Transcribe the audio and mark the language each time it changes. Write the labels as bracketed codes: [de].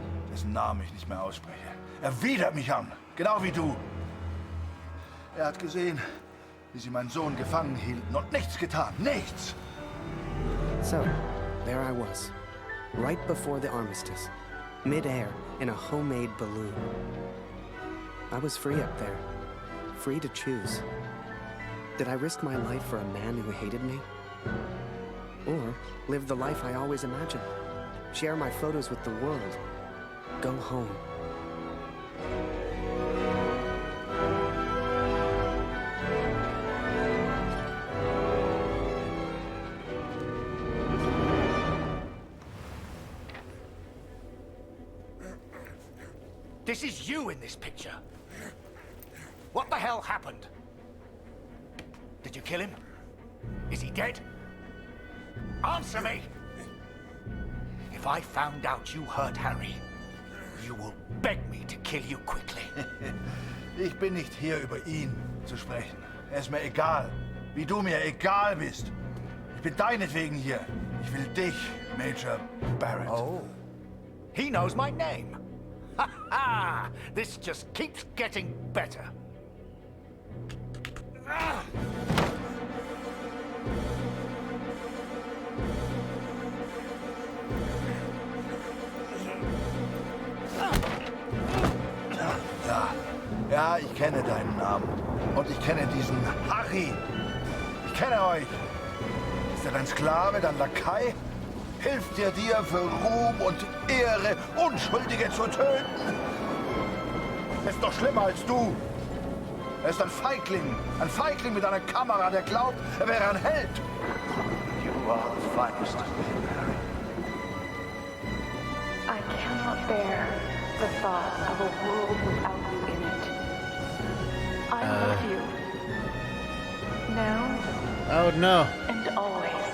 [de] Dessen Namen ich nicht mehr ausspreche. Er widert mich an, genau wie du. Er hat gesehen, wie sie meinen Sohn gefangen hielten und nichts getan. Nichts! [en] So, there I was, right before the armistice, mid-air in a homemade balloon. I was free up there, free to choose. Did I risk my life for a man who hated me? Or live the life I always imagined? Share my photos with the world? Go home? This is you in this picture. What the hell happened? Did you kill him? Is he dead? Answer me! If I found out you hurt Harry, you will beg me to kill you quickly. [de] Ich bin nicht hier, über ihn zu sprechen. Er ist mir egal, wie du mir egal bist. Ich bin deinetwegen hier. Ich will dich, Major Barrett. [en] Oh, he knows my name. Ha ha! This just keeps getting better. Ah! [de] Ja, ich kenne deinen Namen. Und ich kenne diesen Harry. Ich kenne euch. Ist er dein Sklave, dein Lakai? Hilft er dir für Ruhm und Ehre, Unschuldige zu töten? Er ist doch schlimmer als du. Er ist ein Feigling mit einer Kamera, der glaubt, er wäre ein Held. [en] You are the finest of men, Harry. I cannot bear the thought of a world without you in it. I love you. Now. Oh no. And always.